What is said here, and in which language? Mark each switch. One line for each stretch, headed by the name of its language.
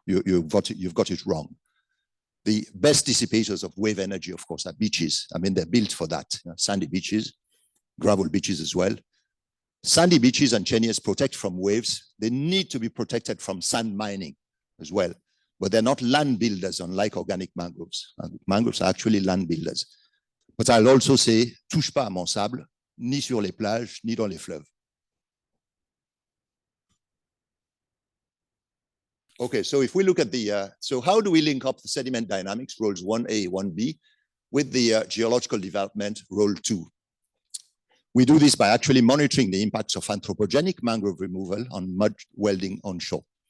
English: You've got it wrong. The best dissipators of wave energy, of course, are beaches. I mean, they're built for that. You know, sandy beaches, gravel beaches as well. Sandy beaches and cheniers protect from waves. They need to be protected from sand mining as well. But they're not land builders, unlike organic mangroves. Mangroves are actually land builders. But I'll also say,
French: touche pas à mon sable, ni sur les plages, ni dans les fleuves.
English: Okay, so if we look at the, so how do we link up the sediment dynamics, roles 1A, 1B, with the geological development, role 2? We do this by actually monitoring the impacts of anthropogenic mangrove removal on mud welding onshore.